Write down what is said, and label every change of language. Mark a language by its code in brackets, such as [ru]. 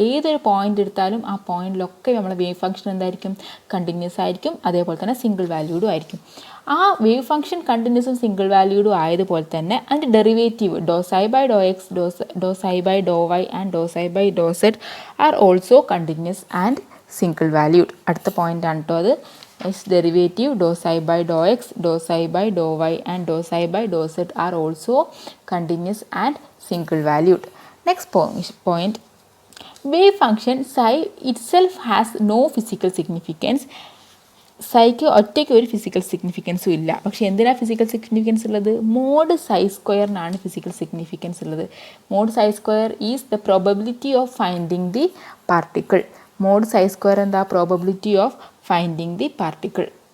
[ml] ഏതൊരു പോയിന്റ് എടുത്താലും ആ പോയിന്റിലൊക്കെ നമ്മളെ വേവ് ഫംഗ്ഷൻ എന്തായിരിക്കും, കണ്ടിന്യൂസ് ആയിരിക്കും, അതേപോലെ തന്നെ സിംഗിൾ വാല്യൂഡും ആയിരിക്കും. ആ വേവ് ഫംഗ്ഷൻ കണ്ടിന്യൂസും സിംഗിൾ വാല്യൂഡും ആയതുപോലെ തന്നെ അതിൻ്റെ [en] Derivative doe psi by doe x, doe psi by doe y and doe psi by doe z are also continuous and single valued. [ml] അടുത്ത പോയിന്റ് ആണ് കേട്ടോ അത്. [en] its derivative dou psi by dou x, dou psi by dou y and dou psi by dou z are also continuous and single valued. Next point, wave function psi itself has no physical significance. [ml] Psyche ഒറ്റയ്ക്ക് ഒരു physical സിഗ്നിഫിക്കൻസും ഇല്ല. പക്ഷേ എന്തിനാണ് physical significance ഉള്ളത്, mode സൈ സ്ക്വയറിനാണ് physical significance ഉള്ളത്. [en] Mod psi square is the probability of finding the particle. Mod psi square എന്താ, probability of finding the particle.